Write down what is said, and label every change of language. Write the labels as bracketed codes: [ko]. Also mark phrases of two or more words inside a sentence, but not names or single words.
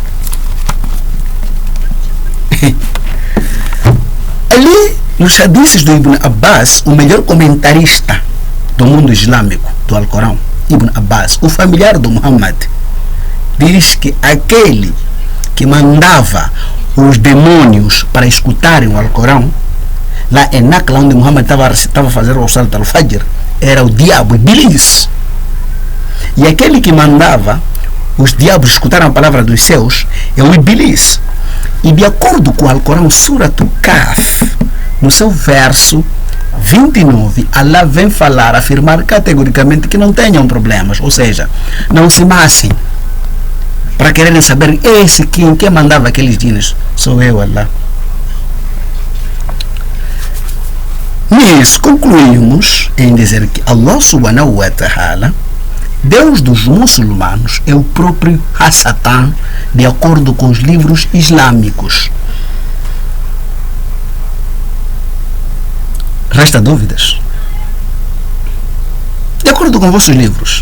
[pt] Ali, nos hadices do Ibn Abbas, o melhor comentarista do mundo islâmico, do Alcorão, Ibn Abbas, o familiar do Muhammad, diz que aquele que mandava os demônios para escutarem o Alcorão, lá em Nakla, onde Muhammad estava fazendo o [ar] صلاة الفجر, [pt] era o diabo, Iblis. E aquele que mandava os diabos escutarem a palavra dos céus é o Iblis. E de acordo com o Alcorão, Surat al-Kahf, no seu verso 29, Allah vem falar, afirmar categoricamente que não tenham problemas, ou seja, não se massem para quererem saber quem mandava aqueles djinns. Sou eu, Allah. Nisso concluímos em dizer que Allah [ar] سبحانه وتعالى, [pt] Deus dos muçulmanos, é o próprio Satã, de acordo com os livros islâmicos. Resta dúvidas? De acordo com vossos livros.